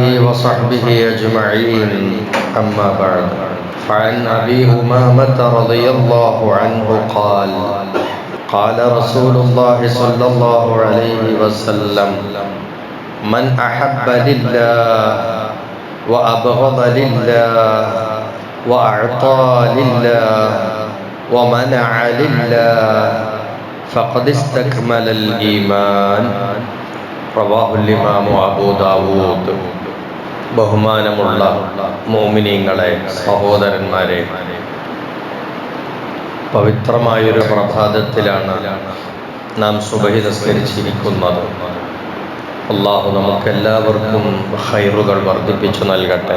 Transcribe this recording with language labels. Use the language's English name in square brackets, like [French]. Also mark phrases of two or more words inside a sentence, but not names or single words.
[Arabic] وصحبه أجمعين أما بعد فعن أبي أمامة رضي الله عنه قال قال رسول الله صلى الله عليه وسلم من أحب لله وأبغض لله وأعطى لله ومنع لله فقد استكمل الإيمان رواه الإمام أبو داود. [Malayalam] ബഹുമാനമുള്ള മുഅ്മിനീങ്ങളെ, സഹോദരന്മാരെ, പവിത്രമായൊരു പ്രഭാതത്തിലാണ് നാം സുബഹി നിസ്കരിച്ചിരിക്കുന്നത്. അല്ലാഹു നമുക്കെല്ലാവർക്കും ഖൈറുകൾ വർദ്ധിപ്പിച്ചു നൽകട്ടെ.